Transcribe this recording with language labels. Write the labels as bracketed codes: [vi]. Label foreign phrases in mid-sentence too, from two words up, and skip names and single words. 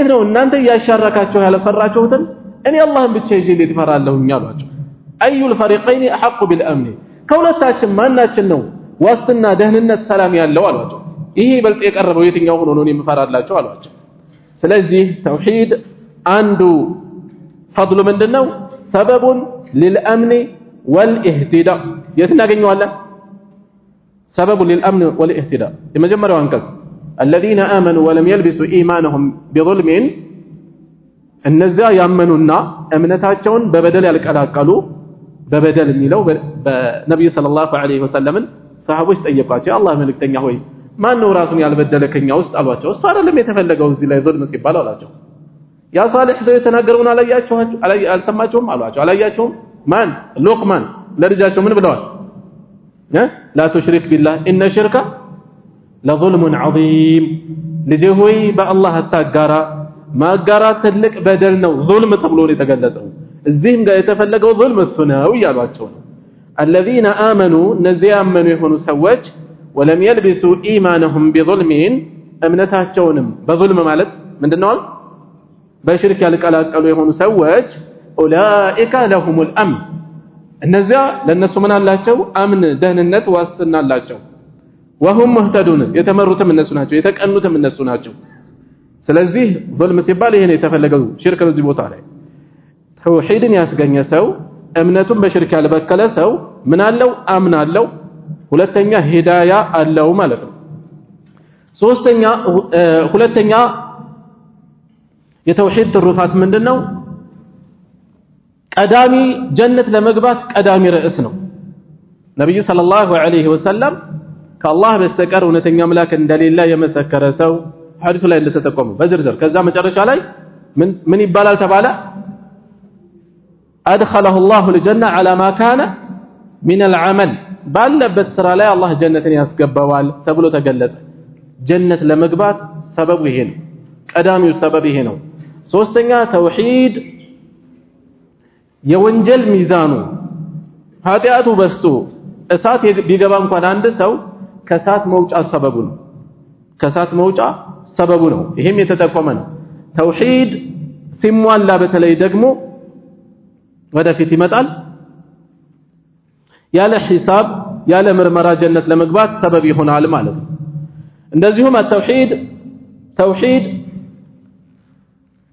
[am] ነው እናንተ ያሻረካችሁ ያለፈራችሁትን እኔ አላህን ብቻ ይዤ ልፈራለሁኝ አሏቸው [ar] أي الفريقين أحق بالأمن [am] ከሁለታችን ማናችን ነው ዋስትና ደህንነት ሰላም ያለው አሏቸው ይሄ በልጥ የቀረበው የትኛው ሆኖ ነው የምፈራላቸው አሏቸው ስለዚህ ተውሂድ አንዱ ፈድሉ ምንድነው ሰበቡን [ar] للامن والاهتداء [am] يتناغنيواለን [ar] سبب للامن والاهتداء [am] የመጀመሪያው አንቀጽ [ar] الذين امنوا ولم يلبسوا ايمانهم بظلم [am] እነዚያ ያመኑና እምነታቸውን በበደል ያልቀላቀሉ በበደል የሚለው በነብዩ [ar] صلى الله عليه وسلم [am] ሰሃቦች ጠየቋቸው አላህ መልእክተኛ ሆይ ማን ነው ራሱን ያልበደለ ከኛ ውስጥ አሏቸው እሱ አይደለም የተፈለገው እዚህ ላይ ዙልም ሲባል አሏቸው ያ ሷሊህ ሰው የተናገረውን አልሰማችሁም አሏቸው አላያችሁም ማን ሉቅማን ለልጃቸው ምን ብለዋል [ar] لا تشرك بالله ان الشرك لظلم عظيم [am] ልጄ ሆይ በአላህ አታጋራ ማጋራት ትልቅ በደል ነው ዙልም ተብሎ ነው የተገለጸው እዚህም ጋር የተፈለገው ዙልም እሱ ነው ያሏቸው ነው [ar] الذين امنوا [am] እነዚያ ያመኑ የሆኑ ሰዎች [ar] ولم يلبسوا ايمانهم بظلم [am] እምነታቸውንም በዙልም ማለት ምንድነው በሽርክ ያልቀላቀሉ የሆኑ ሰዎች [ar] اولئك لهم الامن [am] እነዚያ ለነሱ ምን አላቸው አምን ደህንነት ዋስትና አላቸው [ar] وهم مهتدون [am] የተመሩትም እነሱ ናቸው የተቀኑትም እነሱ ናቸው ስለዚህ ዙልም ሲባል ይሄ ነው የተፈለገው ሽርክ በዚህ ቦታ ላይ ተውሂድን ያስገኘ ሰው እምነቱን በሽርክ ያልበከለ ሰው ምን አለው አምን አለው ሁለተኛ ሂዳያ አለው ማለት ነው ሁለተኛ የተውሂድ ትሩፋት ምንድነው ቀዳሚ ጀነት ለመግባት ቀዳሚ ርዕስ ነው ነብዩ [ar] صلى الله عليه وسلم [am] ከአላህ በስተቀር እውነተኛ አምላክ እንደሌለ የመሰከረ ሰው ሐዲሱ ላይ እንደተጠቆመው በዝርዝር ከዛ መጨረሻ ላይ ምን ይባላል ተባለ [ar] أدخله الله الجنة على ما كان من العمل [am] ባለበት ስራ ላይ አላህ ጀነትን ያስገባዋል ተብሎ ተገለጸ ጀነት ለመግባት ሰበቡ ይሄ ነው ቀዳሚው ሰበብ ይሄ ነው ሶስተኛ ተውሂድ የወንጀል ሚዛኑ ኃጢአቱ በስቶ እሳት ቢገባ እንኳን አንድ ሰው ከሳት መውጫ ሰበቡ ነው ከሳት መውጫ ሰበቡ ነው ይሄም የተጠቆመ ነው ተውሂድ ሲሟላ በተለይ ደግሞ ወደፊት ይመጣል ያለ ሒሳብ ያለ ምርመራ ጀነት ለመግባት ሰበብ ይሆናል ማለት ነው እንደዚሁም ተውሂድ